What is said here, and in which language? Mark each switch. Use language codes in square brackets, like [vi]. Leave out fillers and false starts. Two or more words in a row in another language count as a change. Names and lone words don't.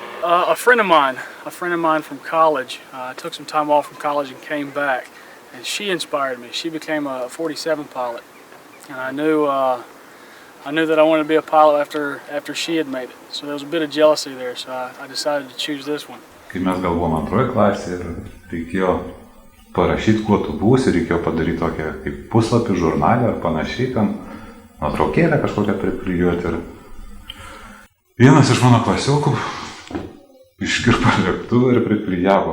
[en] A friend of mine from college, took some time off from college and came back. And she inspired me. She became a 47 pilot. And I knew that I wanted to be a pilot after she had made it. So there was a bit of jealousy there, so I decided to choose this one. [lt] Kai mes gal buvom antroje klasėje ir reikėjo parašyti, kuo tu būsi, reikėjo padaryti tokią kaip puslapį žurnalę ar panašiai, ten nuotraukėlę kažkokią priklijuoti. Ir vienas iš mano klasiokų iškirpo lėktuvą ir priklijavo.